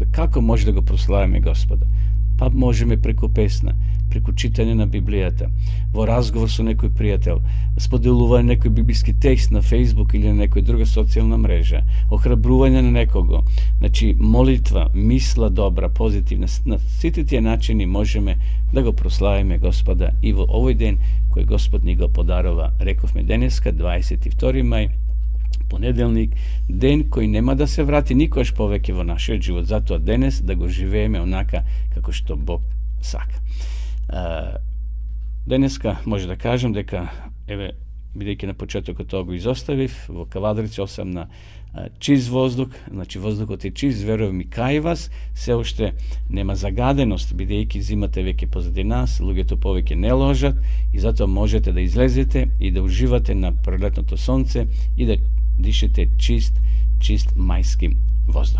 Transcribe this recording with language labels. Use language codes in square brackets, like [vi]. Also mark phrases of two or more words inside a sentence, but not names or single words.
[mk] Како може да го прославиме Господа? Па можемо преко песна, преко читања на Библијата, во разговор су некој пријатељ, споделување некој библијски текст на Facebook или на некој друга социјална мрежа, охрабрување на некого, значи молитва, мисла добра, позитивна, на сви ти начини можемо да го прославиме Господа и во овој ден који Господ ни го подарова, реков ме денеска, 22. мај, понедељник, ден који нема да се врати никош повеќе во нашој живот, зато данес да го живеме онака како што Бог сака. Данеска може да кажем дека, ево, бидејќи на почетокот тоа го изоставив, во Кавадрици 8 на чист воздух, значи воздухот е чист, верувам и кај вас, се уште нема загаденост, бидејќи зимата веќе позади нас, луѓето повеќе не ложат и затоа можете да излезете и да уживате на пролетното сонце и да дишете чист мајски воздух.